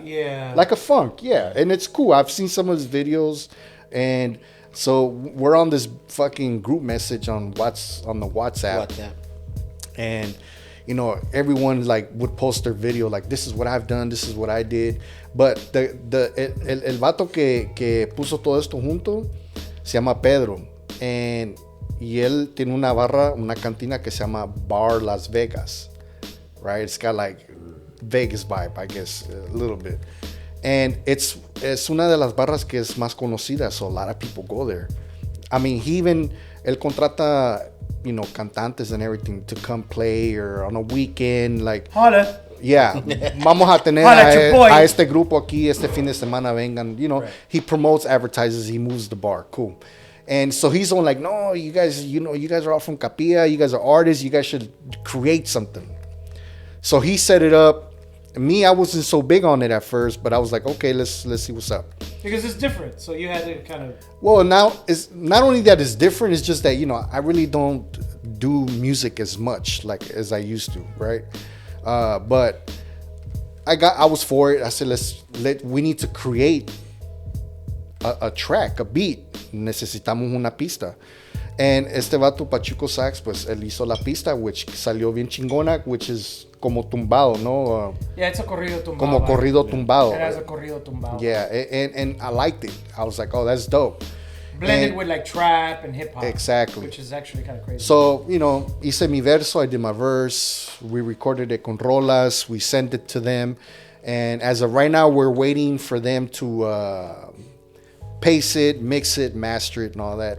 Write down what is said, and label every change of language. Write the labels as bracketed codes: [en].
[en] Yeah. Like a funk, yeah. And it's cool. I've seen some of his videos, and so we're on this fucking group message on the WhatsApp. And everyone like would post their video like, this is what I've done, this is what I did. But [es] el vato que puso todo esto junto se llama Pedro. Y él tiene una cantina que se llama Bar Las Vegas. [en] Right? It's got like Vegas vibe, I guess, a little bit. And it's [es] una de las barras que es más conocida, [en] so a lot of people go there. I mean, [es] él contrata, cantantes [en] and everything to come play or on a weekend, like. Holla. [es] Yeah, vamos a tener a este grupo aquí este fin de semana, vengan. [en] Right. He promotes, advertises, he moves the bar. Cool. And so he's on like, no, you guys, you guys are all from Capilla, you guys are artists, you guys should create something. So he set it up. Me, I wasn't so big on it at first, but I was like, okay, let's see what's up. Because it's different, so you had to kind of. Well, now it's not only that it's different, it's just that I really don't do music as much like as I used to, right? But I was for it. I said, we need to create a track, a beat. [es] Necesitamos una pista. [en] And [es] este vato Pachuco Sax, pues él hizo la pista, [en] which [es] salió bien chingona, [en] which is [es] como tumbado, ¿no? [en] Yeah, it's a corrido tumbado. [es] Como corrido tumbado. [en] It has a corrido tumbado. Yeah, and I liked it. I was like, oh, that's dope. Blended with like trap and hip hop. Exactly. Which is actually kind of crazy. So, [es] hice mi verso, [en] I did my verse. We recorded it [es] con Rolas. [en] We sent it to them. And as of right now, we're waiting for them to pace it, mix it, master it, and all that.